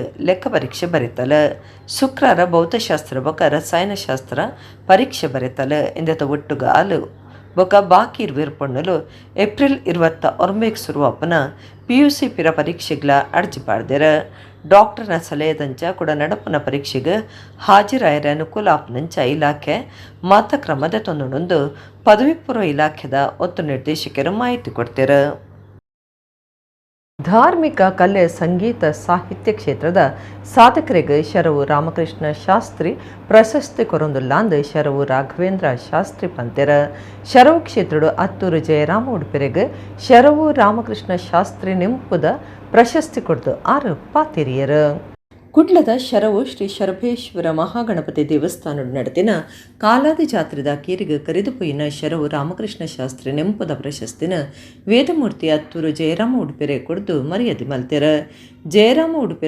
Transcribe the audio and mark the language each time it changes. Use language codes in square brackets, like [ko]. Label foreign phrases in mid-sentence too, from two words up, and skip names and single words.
[tcy] ಲೆಕ್ಕ ಪರೀಕ್ಷೆ ಬರೀತಲು ಶುಕ್ರವಾರ ಭೌತಶಾಸ್ತ್ರ ಬೊಕ ರಸಾಯನಶಾಸ್ತ್ರ ಪರೀಕ್ಷೆ ಬರೀತಲು ಇಂದತ ಒಟ್ಟುಗ ಅಲು ಬೊಕ ಬಾಕಿ ಪಣ್ಣಲು ಏಪ್ರಿಲ್ 29 ಶುರುವಪ್ಪನ PUC ಪಿರ ಪರೀಕ್ಷೆಗಳ ಅರ್ಜಿ ಪಾಡ್ದೆರ ಡಾಕ್ಟರ್ನ ಸಲಹೆದಂಚ ಕೂಡ ನಡಪನ ಪರೀಕ್ಷೆಗೆ ಹಾಜರಾಯರ ಅನುಕೂಲ ಆಪ್ನಂಚ ಇಲಾಖೆ ಮತ ಕ್ರಮದ ತೊಂದೊಂದು ಪದವಿ ಪೂರ್ವ ಇಲಾಖೆದ ಒತ್ತು ನಿರ್ದೇಶಕರು ಮಾಹಿತಿ ಕೊಡ್ತಾರೆ. ಧಾರ್ಮಿಕ ಕಲೆ ಸಂಗೀತ ಸಾಹಿತ್ಯ ಕ್ಷೇತ್ರದ ಸಾಧಕರಿಗೆ ಶರವು ರಾಮಕೃಷ್ಣ ಶಾಸ್ತ್ರಿ ಪ್ರಶಸ್ತಿ ಕೊರೊಂದುಲ್ಲಾಂದು ಶರವು ರಾಘವೇಂದ್ರ ಶಾಸ್ತ್ರಿ ಪಂತೆರ ಶರವು ಕ್ಷೇತ್ರಡು ಅತ್ತೂರು ಜಯರಾಮ ಉಡುಪಿರೆಗೆ ಶರವು ರಾಮಕೃಷ್ಣ ಶಾಸ್ತ್ರಿ ನಿಂಪುದ ಪ್ರಶಸ್ತಿ ಕೊಡ್ದು 6 ಪಾತಿರಿಯರು ಕುಡ್ಲದ ಶರವು ಶ್ರೀ ಶರಭೇಶ್ವರ ಮಹಾಗಣಪತಿ ದೇವಸ್ಥಾನ ನಡೆದಿನ ಕಾಲಾದಿ ಜಾತ್ರೆದ ಕೀರಿಗೆ ಕರೆದುಪೋಯಿನ ಶರವು ರಾಮಕೃಷ್ಣ ಶಾಸ್ತ್ರಿ ನೆಂಪುದ ಪ್ರಶಸ್ತಿನ ವೇದಮೂರ್ತಿ ಅತ್ತೂರು ಜಯರಾಮ ಉಡುಪೆರೆ ಕೊಡ್ದು ಮರ್ಯಾದೆ ಮಲ್ತೆರ ಜಯರಾಮ ಉಡುಪೆರೆ